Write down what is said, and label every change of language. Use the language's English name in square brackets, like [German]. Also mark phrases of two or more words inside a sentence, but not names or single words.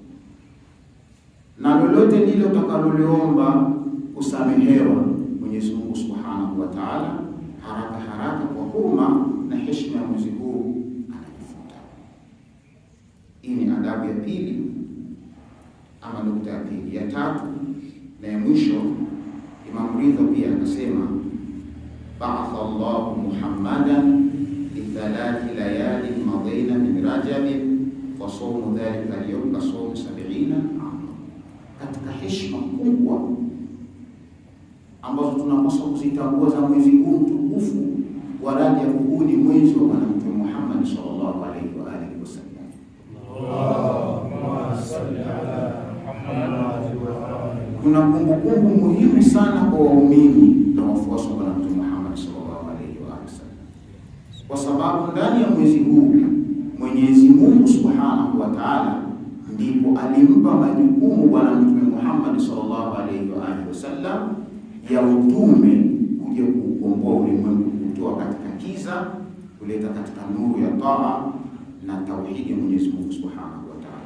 [Swahili] Na lolote lile utakaloliomba kusamehewa, Mwenyezi Mungu [Arabic] سبحانه وتعالى [Swahili] haraka kwa huruma na heshima ya mwezi huu anajifuta. Hii ni adabu ya pili, ama nukta ya pili. Ya tatu na ya mwisho, Imam Ridha pia akasema [Arabic] بعث الله محمداً لـ 3 ليالٍ مضين من رجب فصوم ذلك اليوم كصوم 70 عاماً. [Swahili] Katika heshima kubwa ambazo tunapaswa kuzitambua za mwezi huu mtukufu wa Rajab, huu ni mwezi wa Bwana Mtume Muhammad [Arabic] صلى الله عليه وآله وسلم. اللهم صل على محمد وآل. [Swahili] Kuna kumbukumbu muhimu sana kwa waumini na wafuasi wa Bwana Mtume Muhammad [Arabic] صلى الله عليه وآله وسلم, [Swahili] kwa sababu ndani ya mwezi huu Mwenyezi Mungu [Arabic] سبحانه وتعالى [Swahili] ndipo alimpa majukumu Bwana Mtume Muhammad [Arabic] صلى الله عليه وآله وسلم [Swahili] ya utume, kuja kukomboa ulimwengu, kutoa katika kiza kuleta katika nuru ya taa na tauhidi ya Mwenyezi Mungu [Arabic] سبحانه وتعالى.